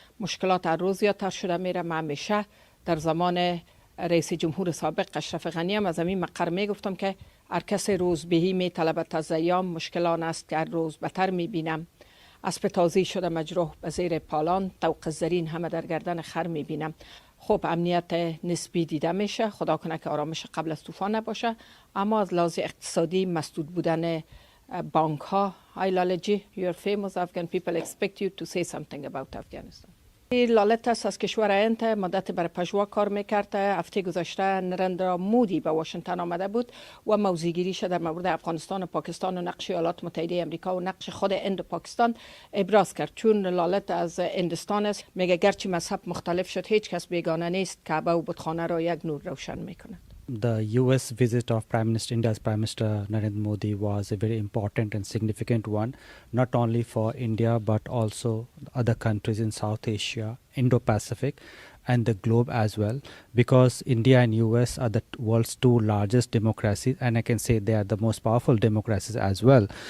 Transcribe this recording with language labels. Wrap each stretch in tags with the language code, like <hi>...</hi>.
<fa>مشکلات هر روز زیادتر شده میره. من همیشه در زمان رئیس جمهور سابق اشرف غنی هم از این مقر می گفتم که هر کس روزبهی می طلبد از ایام، مشکلان است که هر روز بتر می بینم. اسب تازی شده مجروح به زیر پالان، طوق زرین همه در گردن خر می بینم. خب امنیت نسبی دیده میشه، خدا کنه که آرامش قبل از طوفان نباشه، اما از لحاظ اقتصادی مسدود بودن بانک ها.</fa> <en>Hi Lala ji you are famous Afghan people expect you to say something about Afghanistan.</en> <fa>لالت است از کشور هند مدت بر پژوا کار میکرد. هفته گذشته نریندرا مودی به واشنگتن آمده بود و موضع‌گیریش در مورد افغانستان و پاکستان و نقش ایالات متحده آمریکا و نقش خود هند و پاکستان ابراز کرد. چون لالت از هندستان است، میگه گرچه مذهب مختلف شد هیچ کس بیگانه نیست، کعبه و بتخانه را یک نور روشن میکند.</fa> <en>The US visit of India's Prime Minister Narendra Modi was a very important and significant one, not only for India but also other countries in South Asia, Indo-Pacific, and the globe as well, because India and US are the world's two largest democracies, and I can say they are the most powerful democracies as well.</en>